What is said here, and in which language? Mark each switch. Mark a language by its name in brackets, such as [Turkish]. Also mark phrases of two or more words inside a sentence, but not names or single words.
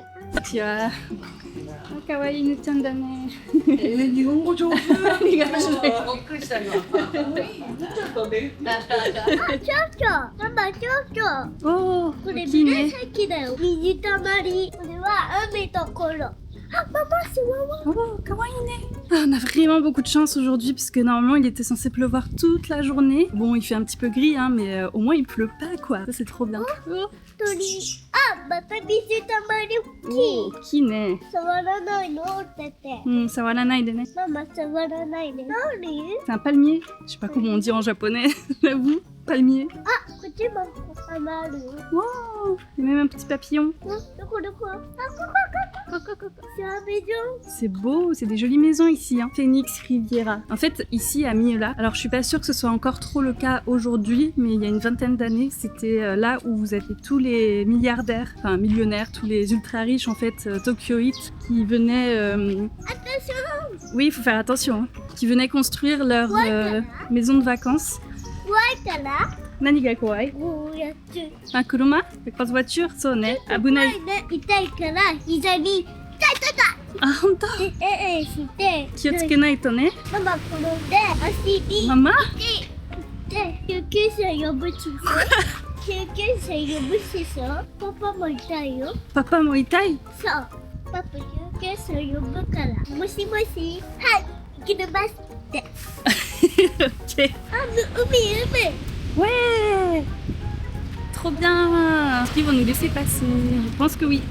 [Japanese] ちは。可愛い犬ちゃんだね。日本語上手。ありがとう。びっくりした今。ママ、おお、これ大きいね。紫だよ。水たまり。これは雨ところ。 [French] Ah, maman, c'est maman. [Japanese] Oh, 可愛いね. [French] Ah, on a vraiment beaucoup de chance aujourd'hui parce que normalement il était censé pleuvoir toute la journée. Bon, il fait un petit peu gris, hein, mais au moins il pleut pas quoi. Ça c'est trop bien. Oh, [Japanese] 鳥。あ、また水たまり大きい。大きいね。触らないのってて。触らないでね。ママ、触らないで。何？ [French] C'est un palmier. Je sais pas comment on dit en japonais, j'avoue. Palmier. [Japanese] あ、こっちもある。 [French] Wow, il y a même un petit papillon. [Japanese] どこどこ？あ、ここ。 [French] C'est un maison. C'est beau, c'est des jolies maisons ici, hein. Phoenix Riviera. En fait, ici à Miola, alors je suis pas sûre que ce soit encore trop le cas aujourd'hui, mais il y a une vingtaine d'années, c'était là où vous aviez tous les milliardaires, enfin millionnaires, tous les ultra riches en fait, tokyoïtes, qui venaient... Attention. Oui, il faut faire attention, hein. Qui venaient construire leur maison de vacances. [Japanese] だから何が怖い？こうやってあ、車 ？Grosse voiture? そうね。危ない。痛いから膝にあ、ほんと？して気をつけないとね。ママ転んで足にママ？で救急車呼ぶしそ救急車呼ぶしそパパも痛いよ。パパも痛い？そうパパ救急車呼ぶからもしもしはい行きますって Ok. あ海 [French] Ouais! Trop bien! Ils vont nous laisser passer. Je pense que oui.